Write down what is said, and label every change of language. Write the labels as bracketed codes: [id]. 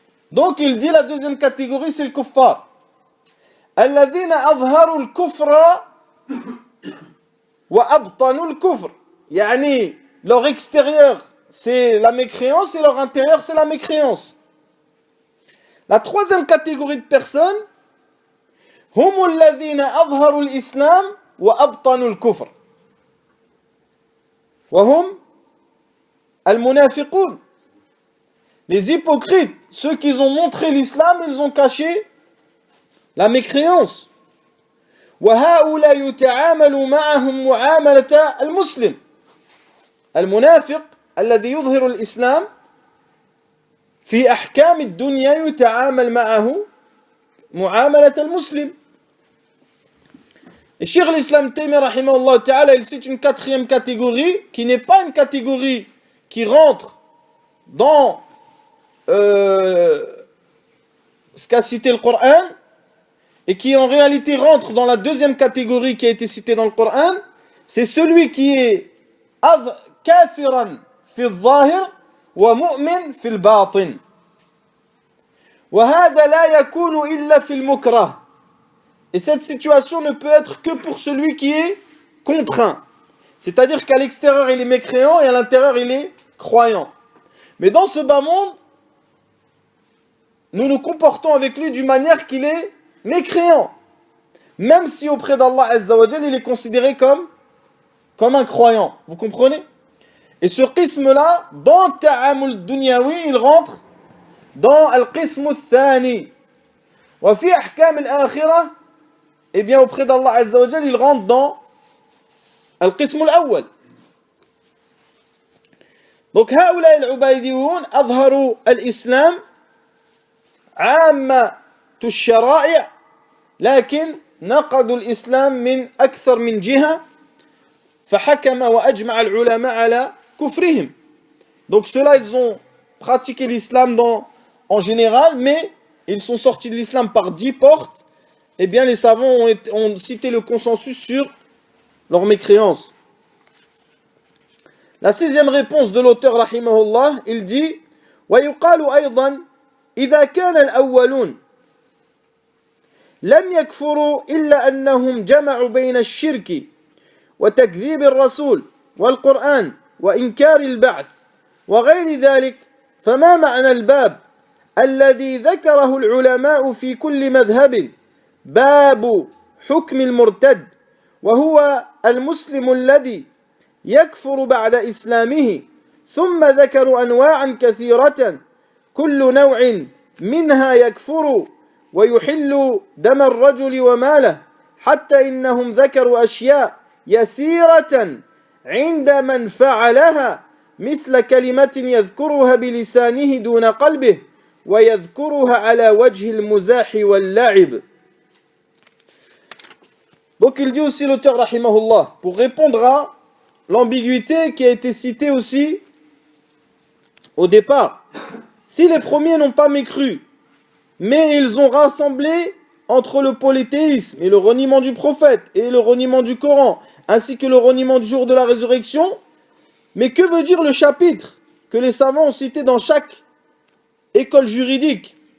[fr] Donc il dit la deuxième catégorie c'est le kuffar. [ar] Alladhina azharu al-kufra wa abtanu al-kufr. [fr] Yani leur extérieur c'est la mécréance et leur intérieur c'est la mécréance. La troisième catégorie de personnes [ar] هم الذين أظهروا الإسلام وأبطنوا الكفر وهم المنافقون. [fr] Les hypocrites, ceux qui ont montré l'islam, ils ont caché la mécréance. [ar] وهؤلاء يتعامل معهم معاملة المسلم. المنافق الذي يظهر الإسلام في أحكام الدنيا يتعامل معه معاملة المسلم. [fr] Et Cheikh l'Islam Taymi rahimahullah ta'ala, il cite une quatrième catégorie qui n'est pas une catégorie qui rentre dans ce qu'a cité le Coran et qui en réalité rentre dans la deuxième catégorie qui a été citée dans le Coran. C'est celui qui est [ar] kafiran fi al-zahir wa mu'min fi al-batin. وهذا لا يكون إلا في المكره. [fr] Et cette situation ne peut être que pour celui qui est contraint. C'est-à-dire qu'à l'extérieur il est mécréant et à l'intérieur il est croyant. Mais dans ce bas monde, nous nous comportons avec lui d'une manière qu'il est mécréant. Même si auprès d'Allah Azza wa Jal il est considéré comme un croyant. Vous comprenez? Et ce qisme-là, dans Ta'amul Dunyawi, il rentre dans Al-Qism al-Thani. [ar] Wa fi ahkam al-akhirah, [fr] eh bien auprès d'Allah Azza wa Jal, il rentre dans Al-Qism al-Awwal. Donc [ar] هؤلاء العبيديون أظهروا الإسلام عامة الشرائع لكن نقضوا الإسلام من أكثر من جهة فحكم وأجمع العلماء على كفرهم. [fr] Donc ceux-là ils ont pratiqué l'islam en général, mais ils sont sortis de l'islam par 10 portes. Eh bien, les savants ont cité le consensus sur leur mécréance. La sixième réponse de l'auteur, rahimahullah, il dit [ar] وَيُقَالُ أَيْضًا إِذَا كَانَ الْأَوَّلُونَ لَمْ يَكْفُرُوا إِلَّا أَنَّهُمْ جَمَعُوا بَيْنَ الشِّرْكِ وتكذيب الرسول والقرآن وإنكار البعث وغير ذلك فما معنى الباب الذي ذكره العلماء في كل مذهب باب حكم المرتد وهو المسلم الذي يكفر بعد إسلامه ثم ذكروا أنواعا كثيرة كل نوع منها يكفر ويحل دم الرجل وماله حتى إنهم ذكروا أشياء يسيرة عند من فعلها مثل كلمة يذكرها بلسانه دون قلبه ويذكرها على وجه المزاح واللعب. [fr] Donc il dit aussi l'auteur rahimahullah, pour répondre à l'ambiguïté qui a été citée aussi au départ. Si les premiers n'ont pas mécru, mais ils ont rassemblé entre le polythéisme et le reniement du prophète et le reniement du Coran, ainsi que le reniement du jour de la résurrection, mais que veut dire le chapitre que les savants ont cité dans chaque école juridique?